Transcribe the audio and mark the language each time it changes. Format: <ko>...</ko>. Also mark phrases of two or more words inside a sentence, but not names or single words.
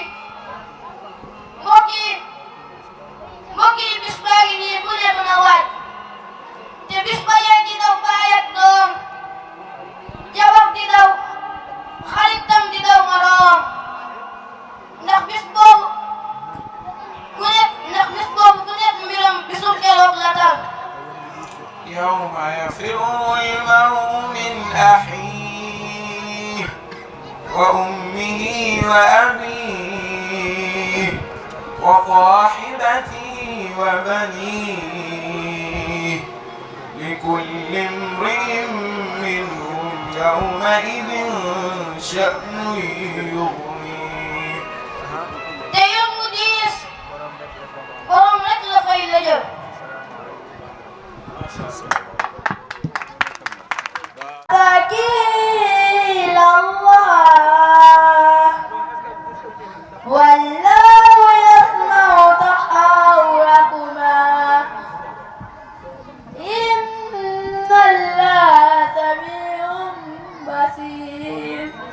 <wo>yi bis baa ngi nii bu ne mën a waaj te bis ba yee di daw baay ak doom jabar di daw xaritam di daw moroom ndax bis boobu ku nekk mbiram bisu keroog la tal.</wo> <ar>يوم يفر المرء من أخيه وأمه وأبيه وصاحبته وبنيه لكل امرئ منهم يومئذ شأن يغنيه.</ar> <wo>te yow mu diis borom rek la fay la jël.</wo> <ar>وكيل الله والله يسمع تحاوركما إن الله سميع بصير.</ar>